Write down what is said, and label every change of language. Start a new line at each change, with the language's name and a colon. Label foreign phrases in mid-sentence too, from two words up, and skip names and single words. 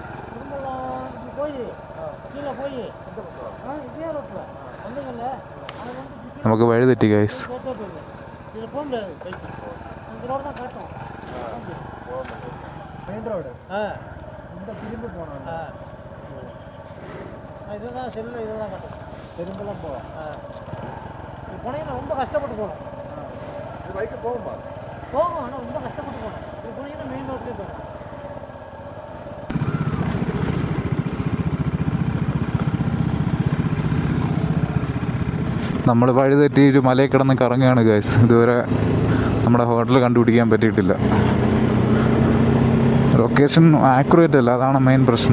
Malayalam: നമുക്ക് വഴി തെറ്റി ഗൈസ്. മെയിൻ റോഡ് തിരുമ്പ് പോകണം.
Tamil: இதுதான் செல்லு, இதுதான் கட்டும். பெரும்பெல்லாம் போவோம். இது போனீங்கன்னா ரொம்ப கஷ்டப்பட்டு போகணும். இது பைக்கு போகும்பா போகும், ஆனால் ரொம்ப கஷ்டப்பட்டு போகணும். இது போனீங்கன்னா மெயின் ரோட்லேயே போகணும்.
Malayalam: നമ്മൾ വഴി തെറ്റി ഒരു മലയിൽ കിടന്ന് കറങ്ങുകയാണ് ഗൈസ്. ഇതുവരെ നമ്മുടെ ഹോട്ടൽ കണ്ടുപിടിക്കാൻ പറ്റിയിട്ടില്ല. ലൊക്കേഷൻ ആക്യുറേറ്റ് അല്ല, അതാണ് മെയിൻ പ്രശ്നം.